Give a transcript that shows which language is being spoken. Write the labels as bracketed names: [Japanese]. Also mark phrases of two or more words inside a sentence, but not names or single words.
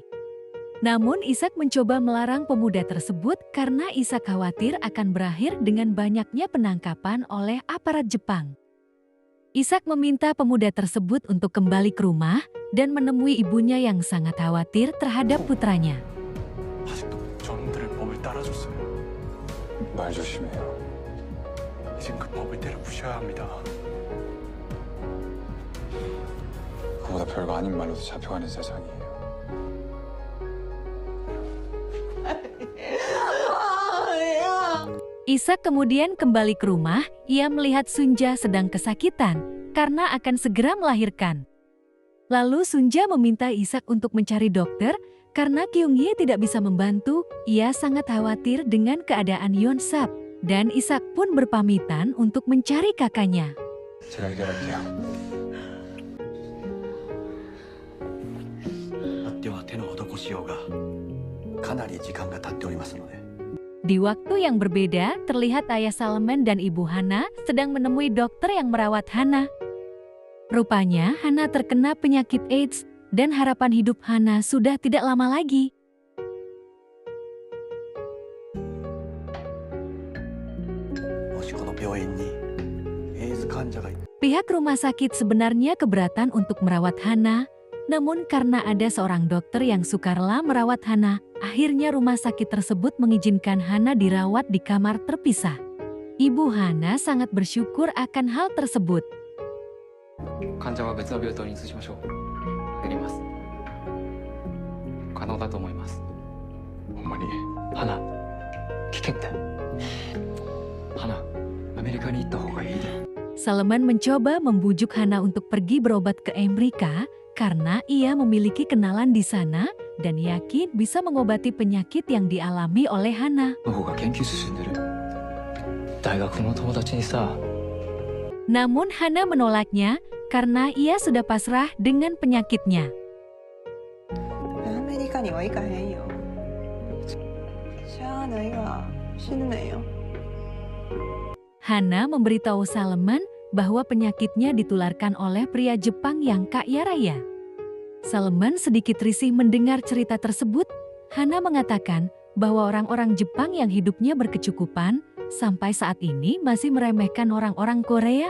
[Indonesian] Namun Isak mencoba melarang pemuda tersebut karena Isak khawatir akan berakhir dengan banyaknya penangkapan oleh aparat Jepang. Isak meminta pemuda tersebut untuk kembali ke rumah dan menemui ibunya yang sangat khawatir terhadap putranya. [Korean] 아직도 저놈들의 법을 따라줬어요. 말 조심해요. 이젠 그 법을 때려 부셔야 합니다. 그보다 별거 아닌 말로도 잡혀가는 세상이에요. [Indonesian] Ishak kemudian kembali ke rumah. Ia melihat Sunja sedang kesakitan karena akan segera melahirkan. Lalu Sunja meminta Ishak untuk mencari dokter karena Kyung-hye tidak bisa membantu. Ia sangat khawatir dengan keadaan Yeon-sap dan Ishak pun berpamitan untuk mencari kakaknya. [Korean] 제가 해결할게요. [Japanese] あっては手の施しようがかなり時間が経っておりますので。 [Indonesian] Di waktu yang berbeda, terlihat ayah Salman dan ibu Hana sedang menemui dokter yang merawat Hana. Rupanya Hana terkena penyakit AIDS dan harapan hidup Hana sudah tidak lama lagi. Pihak rumah sakit sebenarnya keberatan untuk merawat Hana, namun karena ada seorang dokter yang sukarela merawat Hana, akhirnya rumah sakit tersebut mengizinkan Hana dirawat di kamar terpisah. Ibu Hana sangat bersyukur akan hal tersebut. [Japanese] 患者は別の病棟に移しましょう。やります。可能だと思います。 [Korean] 어머니, [Japanese] 花、危険だ。花、アメリカに行った方がいいで。 [Indonesian] Salman mencoba membujuk Hana untuk pergi berobat ke Amerika karena ia memiliki kenalan di sana dan yakin bisa mengobati penyakit yang dialami oleh Hana. [Japanese] の方が研究進んでる。大学の友達にさ。 [Indonesian] Namun Hana menolaknya karena ia sudah pasrah dengan penyakitnya. [Japanese] アメリカには行かへんよ。しゃあないわ。死ぬねんよ。 [Indonesian] Hana memberitahu Salman bahwa penyakitnya ditularkan oleh pria Jepang yang kaya raya. Salman sedikit risih mendengar cerita tersebut. Hana mengatakan bahwa orang-orang Jepang yang hidupnya berkecukupan sampai saat ini masih meremehkan orang-orang Korea.